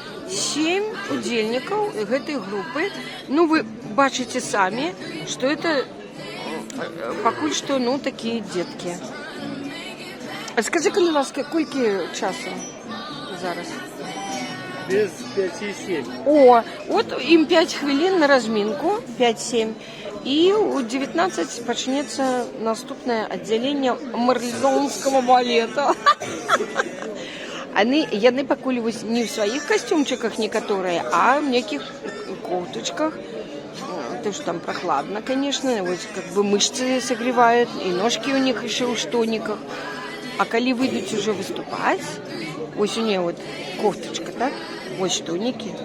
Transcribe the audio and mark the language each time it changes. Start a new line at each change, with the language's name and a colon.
Russian: 7 удельників этой группы. Ну, вы бачите сами, что это поки що, ну, такие детки.
Ukrainian: Скажи, будь ласка, скільки часу зараз? Без 5,7. О, от їм 5 хвилин на розмінку, 5-7. І у 19 почнеться наступне відділення марлезонського балета.
Russian: Яны покулились не в своих костюмчиках некоторые, а в неких кофточках. То, что там прохладно, конечно, вот как бы мышцы согревают, и ножки у них еще в штониках. А коли выйдут уже выступать, вот у нее вот кофточка, так, вот штоники.